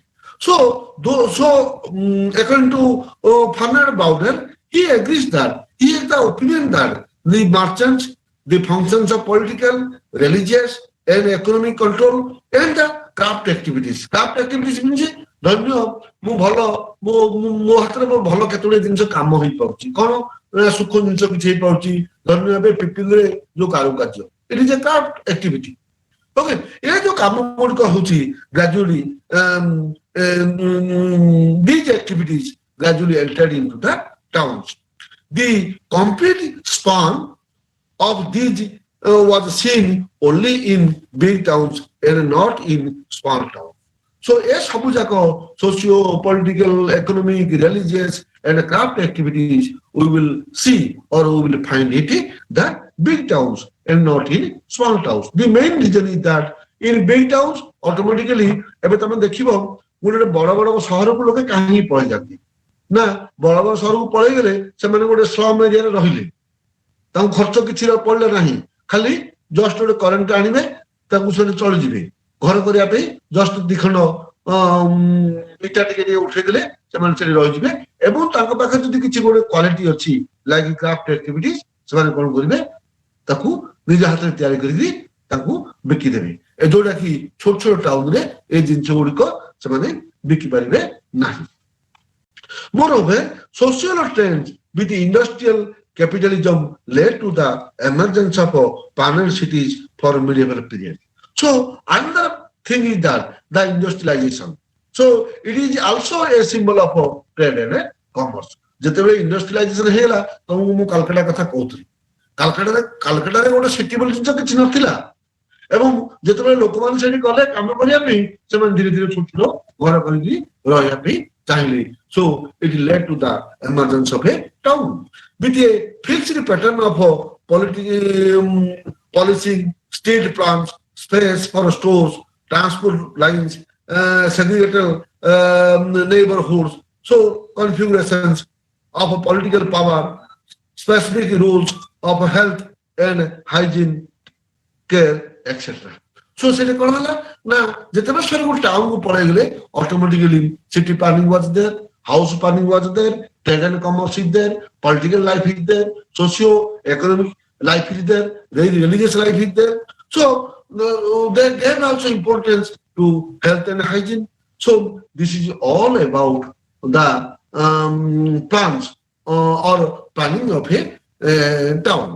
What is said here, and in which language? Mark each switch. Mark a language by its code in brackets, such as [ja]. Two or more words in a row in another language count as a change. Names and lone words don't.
[en] So according to Fernand Braudel, he agrees that he has the opinion that the merchants, the functions of political, religious, and economic control, and the craft activities. Craft activities means [or] ଧନ୍ୟ ମୁଁ ଭଲ ମୋ ହାତରେ ଭଲ କେତେଗୁଡେ ଜିନିଷ କାମ ହେଇପାରୁଛି, କଣ ସୁଖ ଜିନିଷ କିଛି ହେଇପାରୁଛି, ଧନ୍ୟ ଏବେ ପିପିଲିରେ ଯୋଉ କାରୁକାର୍ଯ୍ୟ, [en] it is a craft activity. [or] ଓକେ, ଏ ଯୋଉ କାମ ଗୁଡ଼ିକ ହଉଛି [en] gradually these activities gradually entered into the towns. The complete span of these was seen only in big towns and not in small towns. So a [or] ସବୁ ଯାକ [en] socio political, economic, religious and craft activities we will see or we will find it in the big towns and not in small towns. The main reason is that in big towns automatically [or] ଏବେ ତମେ ଦେଖିବ ଗୋଟେ ବଡ ବଡ ସହରକୁ ଲୋକେ କାହିଁକି ପଳେଇ ଯାନ୍ତି ନା, ବଡ ବଡ ସହରକୁ ପଳେଇଗଲେ ସେମାନେ ଗୋଟେ [en] slum areaରେ [or] ରହିଲେ, ତାଙ୍କୁ ଖର୍ଚ୍ଚ କିଛି ପଡିଲା ନାହିଁ, ଖାଲି ଜଷ୍ଟ ଗୋଟେ କରେଣ୍ଟ ଆଣିବେ, ତାଙ୍କୁ ସେମାନେ ଚଳିଯିବେ, ଘର କରିବା ପାଇଁ ଜଷ୍ଟ ଦି ଖଣ୍ଡ ଇଟା ଟିକେ ଟିକେ ଉଠେଇଦେଲେ ସେମାନେ ସେଠି ରହିଯିବେ, ଏବଂ ତାଙ୍କ ପାଖରେ ଯଦି କିଛି ଗୋଟେ କ୍ୱାଲିଟି ଅଛି [en] like craft activities, [or] ସେମାନେ କଣ କରିବେ, ତାକୁ ନିଜ ହାତରେ ତିଆରି କରିକି ତାଙ୍କୁ ବିକିଦେବେ, ଯୋଉଟା କି ଛୋଟ ଛୋଟ ଟାଉନରେ ଏଇ ଜିନିଷ ଗୁଡ଼ିକ ସେମାନେ ବିକି ପାରିବେ ନାହିଁ। [en] Moreover, social trends with industrial capitalism led to the emergence of panel cities for medieval period. So another thing is that the industrialization. So it is also a symbol of trade and commerce. [or] ଯେତେବେଳେ ଇଣ୍ଡଷ୍ଟ୍ରିଆଲାଇଜେସନ ହେଇଗଲା, ତମକୁ ମୁଁ କାଲକାଟା କଥା କହୁଥିଲି, କାଲକାଟାରେ ଗୋଟେ ସିଟି ବୋଲି ଜିନିଷ କିଛି ନଥିଲା, ଏବଂ ଯେତେବେଳେ ଲୋକମାନେ ସେଠି ଗଲେ କାମ କରିବା ପାଇଁ, ସେମାନେ ଧୀରେ ଧୀରେ ଛୋଟ ଛୋଟ ଘର କରିକି ରହିବା ପାଇଁ ଚାହିଁଲେ। [en] So it led to the emergence of a town with a fixed pattern of policing, street plans, space for stores, transport lines, segregated neighborhoods, so configurations of political power, specific rules of health and hygiene care, etc. [or] So ସେଠି କଣ ହେଲା ନା, ଯେତେବେଳେ ସେ ଗୋଟେ ଟାଉନକୁ ପଳେଇଗଲେ [en] automatically city planning was there, house planning was there, trade and commerce is there, political life is there, socio-economic life is there, religious life is there. So they gave also importance to health and hygiene. So this is all about the plans or planning of a town.